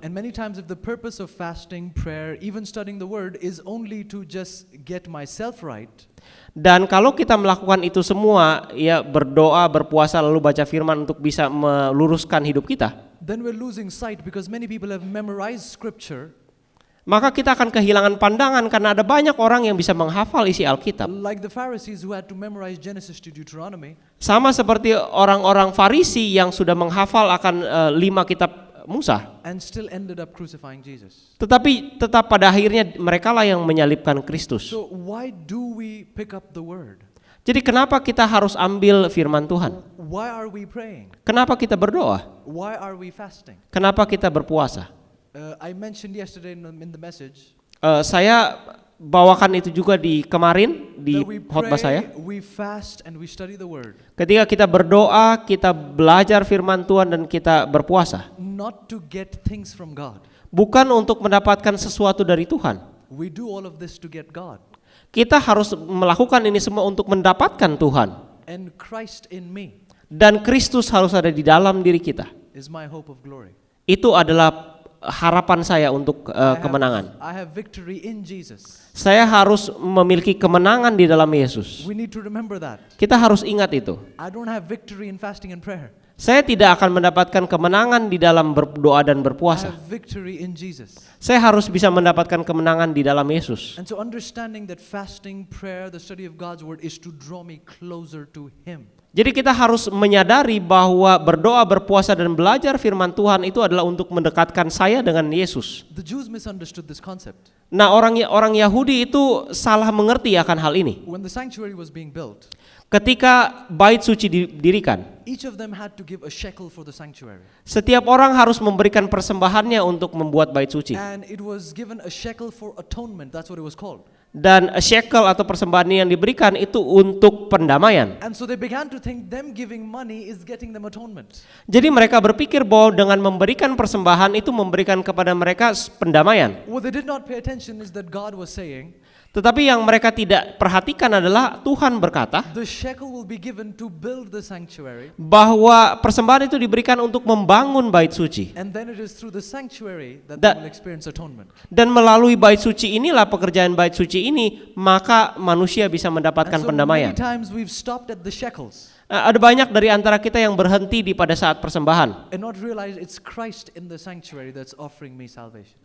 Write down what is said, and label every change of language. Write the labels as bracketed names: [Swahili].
[English] And many times if the purpose of fasting, prayer, even studying the word is only to just get myself right, [Indonesian] Dan kalau kita melakukan itu semua, ya berdoa, berpuasa, lalu baca firman untuk bisa meluruskan hidup kita, [English] then we're losing sight because many people have memorized scripture [Indonesian] maka kita akan kehilangan pandangan karena ada banyak orang yang bisa menghafal isi Alkitab. [English] like the Pharisees who had to memorize Genesis to Deuteronomy, [Indonesian] Sama seperti orang-orang Farisi yang sudah menghafal akan 5 kitab Musa. [English] and still ended up crucifying Jesus. [Indonesian] Tetapi tetap pada akhirnya mereka lah yang menyalibkan Kristus. [English] So why do we pick up the word? [Indonesian] Jadi kenapa kita harus ambil firman Tuhan? [English] Why are we praying? [Indonesian] Kenapa kita berdoa? [English] Why are we fasting? [Indonesian] Kenapa kita berpuasa? [English] I mentioned yesterday in the message [Indonesian] Saya bawakan itu juga di kemarin di [English] that we [Indonesian] khotbah saya. [English] pray, we fast, and we study the word, [Indonesian] Ketika kita berdoa, kita belajar firman Tuhan dan kita berpuasa. [English] not to get things from God. [Indonesian] Bukan untuk mendapatkan sesuatu dari Tuhan. [English] We do all of this to get God [Indonesian] Kita harus melakukan ini semua untuk mendapatkan Tuhan. [English] and Christ in me [Indonesian] Dan Kristus harus ada di dalam diri kita. [English] is my hope of glory. [Indonesian] Itu adalah harapan saya untuk kemenangan. [English] I have victory in Jesus. [Indonesian] Saya harus memiliki kemenangan di dalam Yesus. [English] We need to remember that. [Indonesian] Kita harus ingat itu. [English] I don't have victory in fasting and prayer. [Indonesian] Saya tidak akan mendapatkan kemenangan di dalam berdoa dan [English] I [Indonesian] berpuasa. [English] have victory in Jesus. [Indonesian] Saya harus bisa mendapatkan kemenangan di dalam Yesus. [English] And so understanding that fasting, prayer, the study of God's word is to draw me closer to Him. [Indonesian] Jadi kita harus menyadari bahwa berdoa, berpuasa dan belajar firman Tuhan itu adalah untuk mendekatkan saya dengan Yesus. [English] The Jews misunderstood this concept. [Indonesian] Nah, orang Yahudi itu salah mengerti akan hal ini. [English] When the sanctuary was being built, [Indonesian] Ketika bait suci didirikan, [English] each of them had to give a shekel for the sanctuary. [Indonesian] setiap orang harus memberikan persembahannya untuk membuat bait suci. [English] And it was given a shekel for atonement. That's what it was called. [Indonesian] Dan shekel atau persembahan yang diberikan itu untuk pendamaian. [English] And so they began to think them giving money is getting them atonement. [Indonesian] Jadi mereka berpikir bahwa dengan memberikan persembahan itu memberikan kepada mereka pendamaian. [English] What they did not pay attention is that God was saying, [Indonesian] Tetapi yang mereka tidak perhatikan adalah Tuhan berkata [English] the shekel will be given to build the sanctuary, [Indonesian] bahwa persembahan itu diberikan untuk membangun bait suci. [English] and then it is through the sanctuary that That- they will experience atonement. [Indonesian] Dan melalui bait suci inilah, pekerjaan bait suci ini, maka manusia bisa mendapatkan [English] And so [Indonesian] pendamaian. [English] many times we've stopped at the shekels [Indonesian] Ada banyak dari antara kita yang berhenti di pada saat persembahan. [English] and not realize it's Christ in the sanctuary that's offering me salvation.